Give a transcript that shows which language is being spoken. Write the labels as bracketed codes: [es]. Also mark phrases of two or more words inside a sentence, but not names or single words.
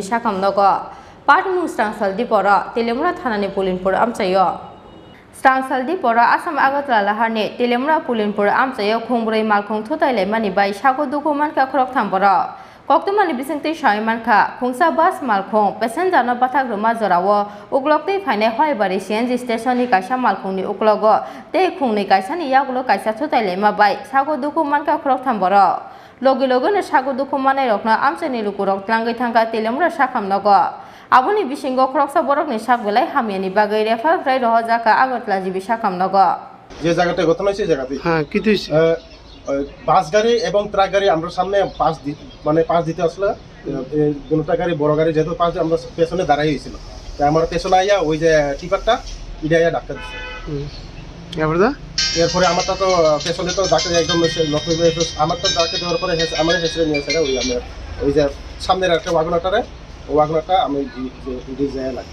[trp] sakam nogo party mu strangsaldi diporo telemura thanani pulinpur amchayo strangsaldi pora asam agotala laharni telemura pulinpur amchayo khongbrei malkhong thotaile mani bai sago duku manka khorok thamboro Koktumani bisingti Shaimanka, Kungsa bus malkhong, passenger no bathak ruma jorawo, uglokti phaine hoibari [en] CNG station [trp] ni kaisa malkhongni uklogo, tei khungni kaisa ni yagulo kaisa thotaile ma bai, sago duku manka khorok thamboro. Logi logi no sago duku manai rokna amchani lukurok tlangai thangka telemura sakhamnogo. Aboni bisingo khoroksa borokni sakbelai hamiani bagai refer frai rohojaka agotla jibi sakhamnogo. [bn] যে জায়গাটা ঘটনা হয়েছে জায়গাতে হ্যাঁ কি তুইছে বাস গাড়ি এবং ট্রাক গাড়ি আমরা সামনে পাস দিতে আসলে দুটা গাড়ি বড় গাড়ি যেহেতু পাস আমরা পেছনে দাঁড়াই হয়েছিল তাই আমার পেছনে আইয়া ওই যে টিপারটা ইডা আইয়া ডাক্তার দিচ্ছে এরপরে আমারটা তো পেছনে তো ডাক্তার একদম আমারটা ডাক্তার দেওয়ার পরে আমার হেসে নিয়েছে ওই যে সামনের একটা ওয়াগনাটারে ওয়াগনাটা আমি যায় লাগে।